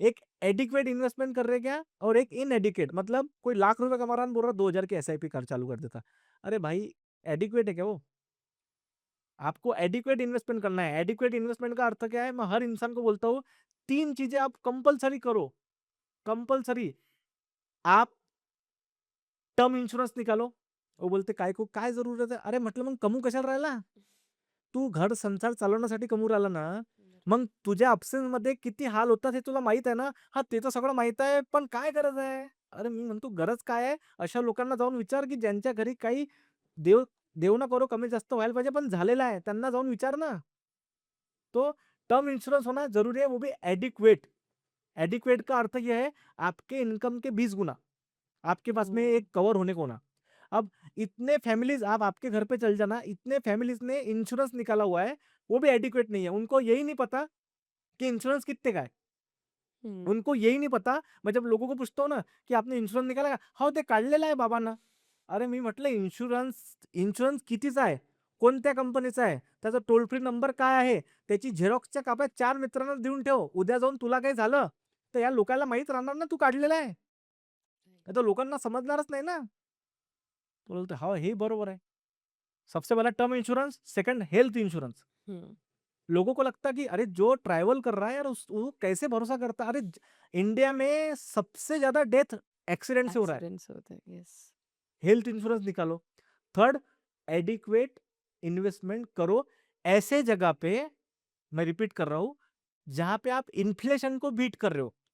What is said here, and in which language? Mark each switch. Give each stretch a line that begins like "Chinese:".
Hindi: एक adequate investment कर रहे हैं क्या, और एक इनएडिक्वेट, मतलब कोई लाख रुपए कमा रहा है, बोल रहा 2000 की एसआईपी कर चालू कर देता। अरे भाई, एडिक्वेट है क्या वो? आपको एडिक्वेट इन्वेस्टमेंट करना है। एडिक्वेट इन्वेस्टमेंट का अर्थ क्या है, मैं हर इंसान को बोलता हूँ 3 चीजें आप कंपलसरी करो, कंपलसरी। आप टर्म इंश्योरेंस निकालो। वो बोलते
Marathi: काय को काय जरूरत आहे? अरे म्हटलं मग कमू कशाला राहिला? तू घर संसार चालवण्यासाठी कमवू राहिला ना, मग तुझ्या absence मध्ये किती हाल होतात हे तुला माहित आहे ना? हा, ते तर सगळं माहित आहे, पण काय गरज आहे? अरे मी म्हणतो गरज काय आहे? अशा लोकांना जाऊन विचार की ज्यांच्या घरी काही देव देव ना करो कमी जास्त व्हायला पाहिजे, पण झालेलं आहे, त्यांना जाऊन विचार ना.
Hindi: तो टर्म इंश्योरेंस होना जरूरी है, वो भी एडिक्वेट। एडिक्वेट का अर्थ यह है आपके इनकम के 20 गुना आपके पास में ओह! एक कवर होने को ना। अब इतने फैमिलीज, आप आपके घर पे चल जाना, इतने फैमिलीज ने इंश्योरेंस निकाला हुआ है, वो भी एडिक्वेट नहीं है। उनको यही नहीं पता कि इंश्योरेंस कितने का है। हुँ, उनको यही नहीं पता। मैं जब लोगों को पूछता हूँ ना की आपने इन्शुरन्स निकाला का?
Marathi: हो, ते काढलेलं आहे बाबांना. अरे मी म्हटलं इन्शुरन्स इन्शुरन्स कितीचा आहे? कोणत्या कंपनीचा आहे? त्याचा टोल फ्री नंबर काय आहे? त्याची झेरॉक्सच्या काप्या 4 मित्रांना देऊन ठेव. उद्या जाऊन तुला काही झालं, तर या लोकांना माहीत राहणार ना तू काढलेला आहे. नाहीतर लोकांना समजणारच नाही ना. तो बोलतो, "हो, हे बरोबर आहे."
Hindi: सबसे पहला term insurance, second health insurance. हुँ, लोगों को लगता कि अरे जो ट्रैवल कर रहा है यार वो कैसे भरोसा करता है? इंडिया में सबसे ज्यादा डेथ एक्सीडेंट से हो रहा है। एक्सीडेंट्स होते हैं, यस। हेल्थ इंश्योरेंस निकालो। थर्ड, एडिक्वेट इन्वेस्टमेंट करो ऐसे जगह पे, मैं रिपीट कर रहा हूं, जहां पे आप इन्फ्लेशन को बीट कर रहे हो।